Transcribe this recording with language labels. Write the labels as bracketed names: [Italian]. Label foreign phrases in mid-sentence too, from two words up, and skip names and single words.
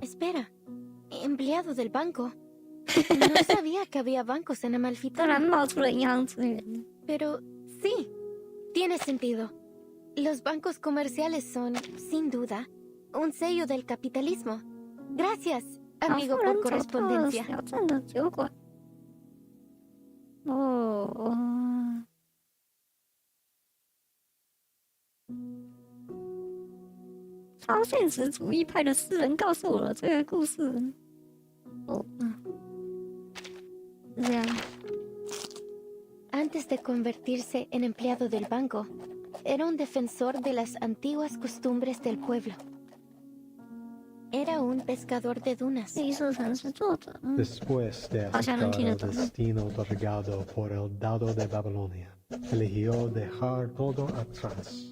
[Spanish] Espera, empleado del banco. No sabía que había bancos en Amalfitano. Pero sí, tiene sentido. Los bancos comerciales son, sin duda, un sello del capitalismo. Gracias, amigo por correspondencia. Oh. [Chinese] 超现实主义派的诗人告诉我了这个故事。是这样。 [Spanish] Antes de convertirse en empleado del banco, era un defensor de las antiguas costumbres del pueblo. Era un pescador de dunas. Después de aceptar el destino otorgado por el dado de Babilonia, eligió dejar todo atrás.